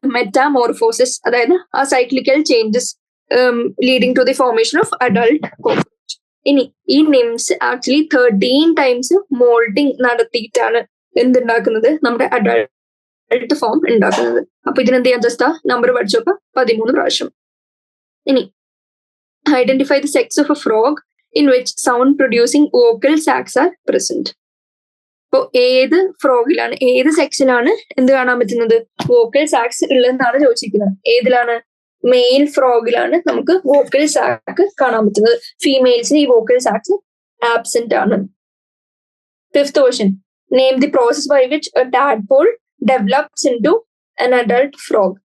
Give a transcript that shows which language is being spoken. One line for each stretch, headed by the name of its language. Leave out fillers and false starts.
English: metamorphosis,
Malayalam: അതായത് ആ
English: Cyclical changes leading to the formation of adult cockroach.
Malayalam: ഇനി ഈ നിംസ് ആക്ച്വലി 13 ടൈംസ് മോൾഡിങ് നടത്തിയിട്ടാണ് എന്തുണ്ടാക്കുന്നത്? നമ്മുടെ അഡൾട്ട് ഫോം ഉണ്ടാക്കുന്നത്. അപ്പൊ ഇതിനെന്ത് ചെയ്യാൻ? ജസ്റ്റ് നമ്പർ പഠിച്ചു നോക്കാം, 13 പ്രാവശ്യം.
English: ഇനി identify the sex of a frog in which sound producing vocal sacs are present.
Malayalam: അപ്പോ ഏത് ഫ്രോഗിലാണ്, ഏത് സെക്ഷനിലാണ് എന്ത് കാണാൻ പറ്റുന്നത്? വോക്കൽ സാക്സ് ഉള്ളതെന്നാണ് ചോദിച്ചിരിക്കുന്നത്. ഏതിലാണ്? മെയിൽ ഫ്രോഗിലാണ് നമുക്ക് വോക്കൽ സാക്ക് കാണാൻ പറ്റുന്നത്. ഫീമെയിൽസിന് ഈ വോക്കൽ സാക്സ് ആബ്സെന്റ് ആണ്.
English: Fifth question, name the process by which a tadpole develops into an adult frog.